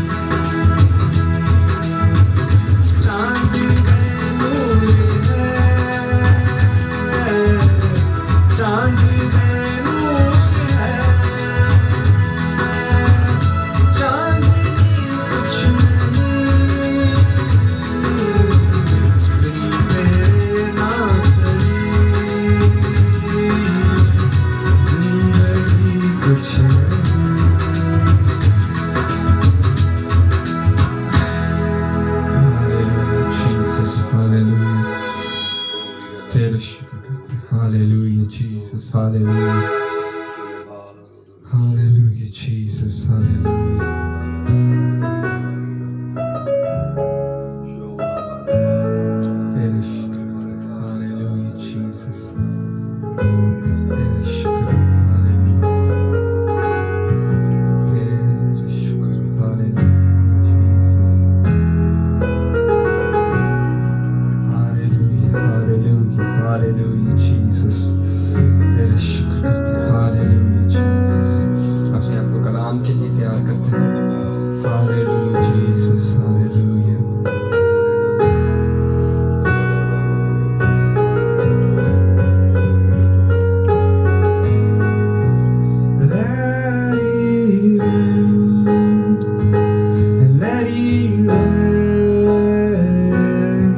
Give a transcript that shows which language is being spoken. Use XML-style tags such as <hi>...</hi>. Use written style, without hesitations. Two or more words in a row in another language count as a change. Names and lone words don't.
<hi>चांद में नूर है, चांद में नूर है, चांदनी कुछ नहीं, दिल तेरे ना सही, जिंदगी कुछ नहीं।</hi> <en>Hallelujah, Jesus, hallelujah.</en> <hi>तेरा शुक्र करते हैं.</hi> <en>Hallelujah, Jesus, hallelujah. Hallelujah, Jesus, hallelujah.</en> <hi>तेरा शुक्र करते हैं.</hi> <en>Hallelujah, Jesus.</en> <hi>तेरा शुक्र,</hi> <en>hallelujah.</en> <hi>तेरा शुक्र,</hi> <en>hallelujah, Jesus. Hallelujah, hallelujah, hallelujah, Jesus.</en> <hi>तेरा शुक्र करते हैं. Hallelujah, Jesus. अपने आप को कलाम के लिए तैयार करते हैं.</hi> <en>Hallelujah, Jesus, hallelujah. Let it rain, let it rain.</en>